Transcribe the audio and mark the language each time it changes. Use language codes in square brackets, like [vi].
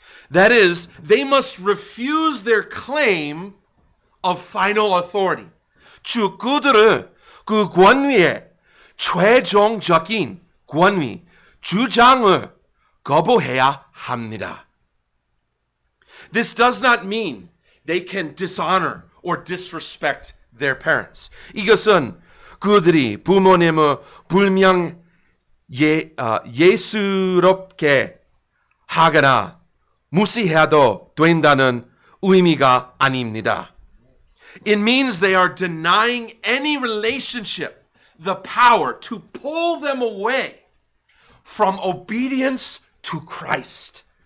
[en] That is, they must refuse their claim of final authority. [ko] 그들을 그 권위의 최종적인 권위, 주장을 거부해야 합니다. [en] This does not mean they can dishonor or disrespect their parents. [ko] 이것은 그들이 부모님을 불명 예수롭게 하거나 무시해도 된다는 의미가 아닙니다. [en] It means they are denying any relationship the power to pull them away from obedience to Christ.